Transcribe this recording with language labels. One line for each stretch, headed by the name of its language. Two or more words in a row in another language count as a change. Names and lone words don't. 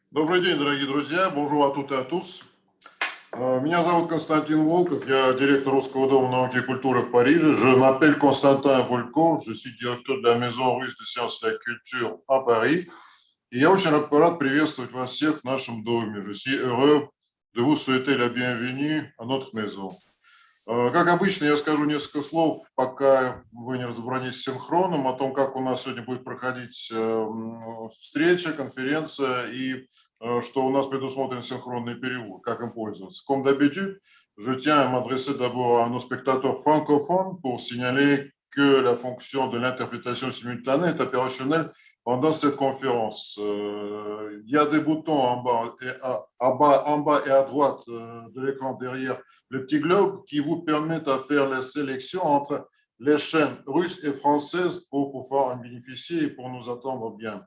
Russian: Добрый день, дорогие друзья.
French: Bonjour à toutes et à tous.
Russian: Меня зовут Константин Волков, я директор Русского дома науки и культуры в Париже.
French: Je m'appelle Constantin Volkov, je suis directeur de la Maison russe de sciences et de la culture à Paris.
Russian: И я очень рад приветствовать вас всех в нашем доме.
French: Je suis heureux de vous souhaiter la bienvenue à notre maison.
Russian: Как обычно, я скажу несколько слов, пока вы не разобрались с синхроном, о том, как у нас сегодня будет проходить встреча, конференция и что у нас предусмотрен синхронный перевод, как им пользоваться.
French: Comme d'habitude, je tiens à m'adresser d'abord à nos spectateurs francophones pour signaler que la fonction de l'interprétation simultanée est opérationnelle pendant cette conférence. Il y a des boutons en bas et à droite de l'écran derrière le petit globe qui vous permettent de faire la sélection entre les chaînes russes et françaises pour pouvoir en bénéficier et pour nous attendre bien.